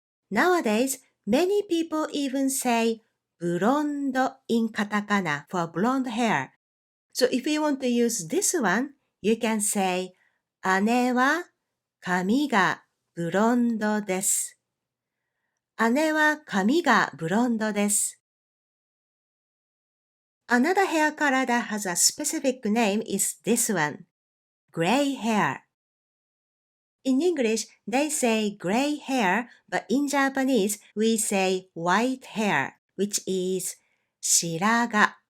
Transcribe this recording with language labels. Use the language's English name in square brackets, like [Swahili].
[English] Nowadays, many people even say blonde in katakana for blonde hair. So if you want to use this one, you can say [Japanese] 姉は髪がブロンドです。姉は髪がブロンドです。 [English] Another hair color that has a specific name is this one, gray hair. In English, they say gray hair, but in Japanese, we say white hair, which is 白髪。